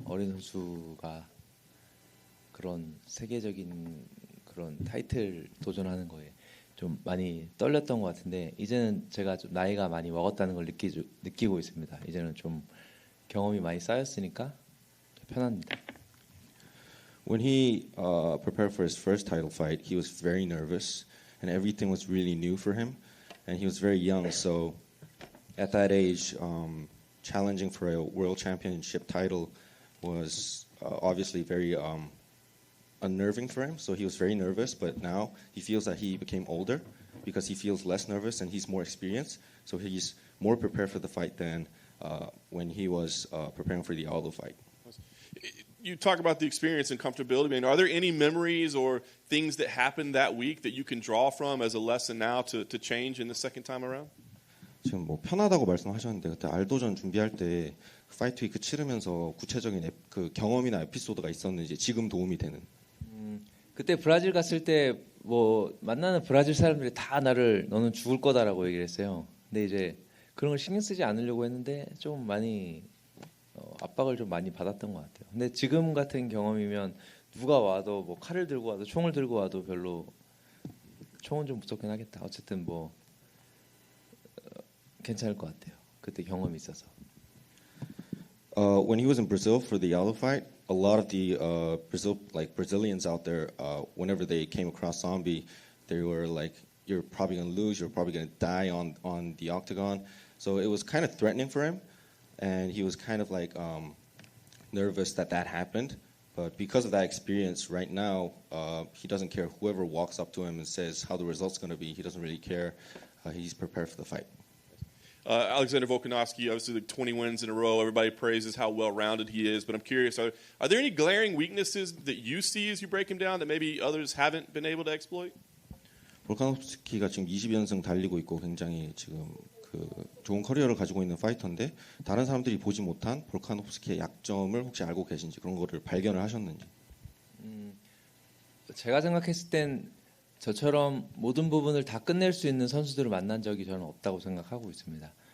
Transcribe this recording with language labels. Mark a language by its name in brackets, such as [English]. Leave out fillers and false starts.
[Korean] 어린 선수가 그런 세계적인 그런 타이틀 도전하는 거에 좀 많이 떨렸던 것 같은데 이제는 제가 좀 나이가 많이 먹었다는 걸 느끼고 있습니다. 이제는 좀 경험이 많이 쌓였으니까 편합니다. [English] When he prepared for his first title fight, he was very nervous, and everything was really new for him, and he was very young. So, at that age, challenging for a world championship title was obviously very unnerving for him. So he was very nervous. But now he feels that he became older because he feels less nervous and he's more experienced. So he's more prepared for the fight than when he was preparing for the Aldo fight. You talk about the experience and comfortability. I mean, are there any memories or things that happened that week that you can draw from as a lesson now to change in the second time around? [Korean] 지금 뭐 편하다고 말씀하셨는데 그때 알도전 준비할 때 파이트 위크 치르면서 구체적인 그 경험이나 에피소드가 있었는지 지금 도움이 되는. 그때 브라질 갔을 때 뭐 만나는 브라질 사람들이 다 너는 죽을 거다라고 얘기를 했어요. 근데 이제 그런 걸 신경 쓰지 않으려고 했는데 좀 많이 압박을 좀 많이 받았던 것 같아요. 근데 지금 같은 경험이면 누가 와도 뭐 칼을 들고 와도 총을 들고 와도 별로 총은 좀 무섭긴 하겠다. 어쨌든 뭐 괜찮을 것 같아요. 그때 경험이 있어서. [English] When he was in Brazil for the Aldo fight, a lot of the Brazilians out there, whenever they came across Zombie, they were like, "You're probably gonna lose. You're probably gonna die on the octagon." So it was kind of threatening for him, and he was kind of like nervous that happened. But because of that experience, right now he doesn't care. Whoever walks up to him and says how the result's gonna be, he doesn't really care. He's prepared for the fight. Alexander Volkanovski, obviously like 20 wins in a row. Everybody praises how well-rounded he is. But I'm curious, are there any glaring weaknesses that you see as you break him down that maybe others haven't been able to exploit? [Korean] 볼카노프스키가 지금 20연승 달리고 있고 굉장히 지금 그 좋은 커리어를 가지고 있는 파이터인데 다른 사람들이 보지 못한 볼카노프스키의 약점을 혹시 알고 계신지 그런 거를 발견을 하셨는지. 제가 생각했을 땐 저처럼 모든 부분을 다 끝낼 수 있는 선수들을 만난 적이 저는 없다고 생각하고 있습니다.